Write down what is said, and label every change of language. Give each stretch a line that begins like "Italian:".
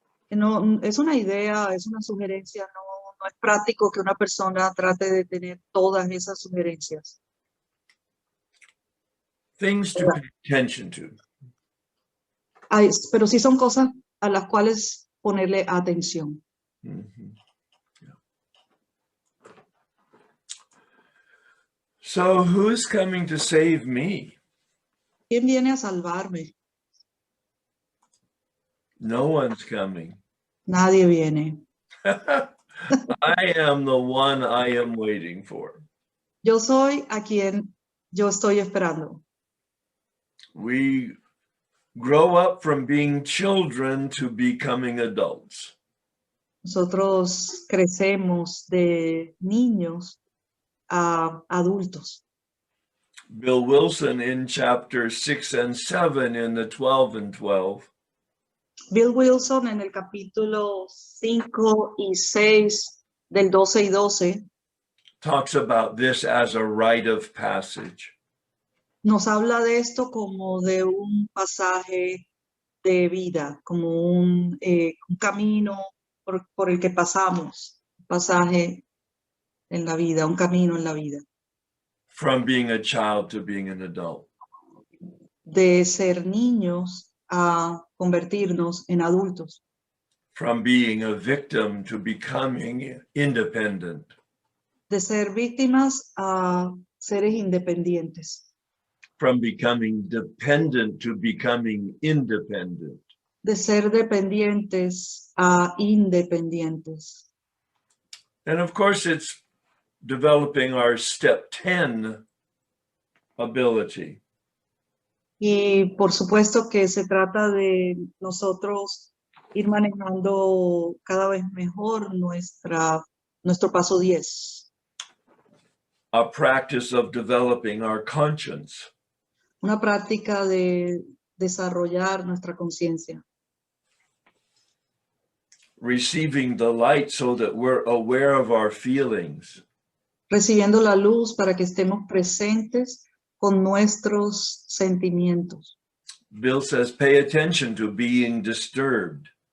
Spanish: No, es una idea, es una sugerencia, no es práctico que una persona trate de tener todas esas sugerencias.
English: Things to pay attention to.
Spanish: Pero sí son cosas a las cuales ponerle atención.
English: Mm-hmm. Yeah. So who's coming to save me?
Spanish: ¿Quién viene a salvarme?
English: No one's coming.
Spanish: Nadie viene.
English: I am the one I am waiting for.
Spanish: Yo soy a quien Yo estoy esperando.
English: We grow up from being children to becoming adults.
Spanish: Nosotros crecemos de niños a adultos.
English: Bill Wilson in chapter 6 and 7 in the 12 and 12
Spanish: Bill Wilson en el capítulo 5 y 6 del 12 y 12
English: talks about this as a rite of passage.
Spanish: nos habla de esto como de un pasaje de vida, como un camino por el que pasamos, pasaje en la vida, un camino en la vida,
English: From being a child to being an adult.
Spanish: de ser niños a convertirnos en adultos,
English: From being a victim to becoming independent.
Spanish: de ser víctimas a seres independientes,
English: From becoming dependent to becoming independent.
Spanish: de ser dependientes a independientes.
English: And of course, it's developing our step 10 ability.
Spanish: Y por supuesto que se trata de nosotros ir manejando cada vez mejor nuestro paso 10.
English: A practice of developing our conscience.
Spanish: Una práctica de desarrollar nuestra conciencia.
English: Receiving the light so that we're aware of our feelings.
Spanish: Recibiendo la luz para que estemos presentes con nuestros sentimientos.
English: Bill says, pay attention to being disturbed.